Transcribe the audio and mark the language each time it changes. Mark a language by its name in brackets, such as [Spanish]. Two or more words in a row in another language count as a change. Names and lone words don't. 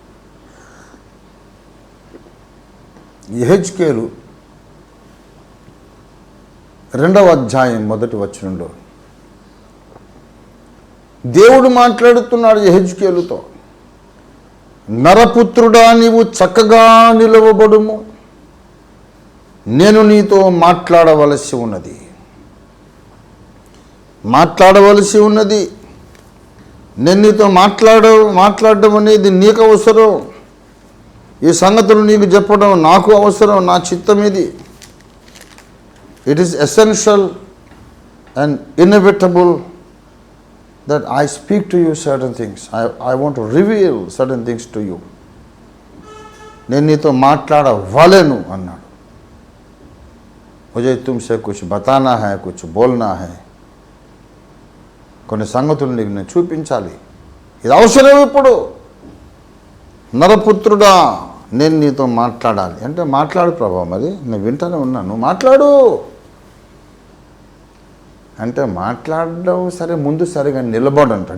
[Telugu] యెహెజ్కేలు 2వ అధ్యాయం 1వ వచనంలో దేవుడు మాట్లాడుతున్నాడు యెహెజ్కేలుతో, నరపుత్రుడా నీవు చక్కగా నిలవబడుము, నేను నీతో మాట్లాడవలసి ఉన్నది. నేను నీతో మాట్లాడడం అనేది నీకు అవసరం. ఈ సంగతులు నీకు చెప్పడం నాకు అవసరం, నా చిత్తం ఇది. [English] It is essential and inevitable that I speak to you certain things. I want to reveal certain things to you. [Telugu] నేను నీతో మాట్లాడవలెను అన్నాడు. [Hindi] मुझे तुमसे कुछ बताना है, कुछ बोलना है. [Telugu] కొన్ని సంగతులు నీకు నేను చూపించాలి, ఇది అవసరం. ఇప్పుడు నరపుత్రుడా నేను నీతో మాట్లాడాలి అంటే మాట్లాడు ప్రభా, మరి నేను వింటానే ఉన్నాను, మాట్లాడు అంటే మాట్లాడడం సరే, ముందు సరిగా నిలబడు అంటాడు.